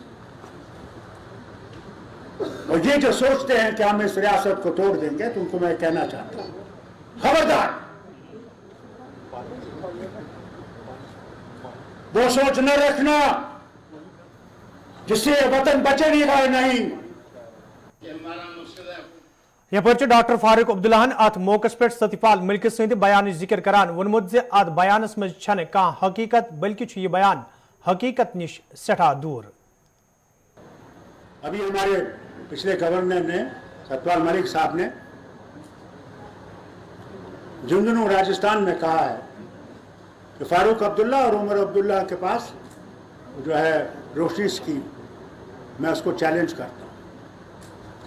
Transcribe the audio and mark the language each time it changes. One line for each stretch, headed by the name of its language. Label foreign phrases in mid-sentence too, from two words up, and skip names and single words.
Urdu: اور یہ جو سوچتے ہیں کہ ہم اس ریاست کو توڑ دیں گے، تو ان کو میں کہنا چاہتا ہوں، خبردار، وہ سوچ نہ رکھنا جس سے وطن بچے گا نہیں.
Kashmiri: यपर डॉक्टर फारूक अब्दुल्लाहन अत मौकस पे सत्यपाल मलिक सद बयान जिक्र करान वोनमुत जे अत बयानस मज छन कहां हकीकत, बल्कि यह बयान हकीकत निश सठा दूर।
Urdu: ابھی ہمارے پچھلے گورنر نے، ستیہ پال ملک صاحب نے، جھنجھنو راجستھان میں کہا ہے کہ فاروق عبداللہ اور عمر عبداللہ کے پاس جو ہے روشنی اسکیم، میں اس کو چیلنج کرتا ہوں.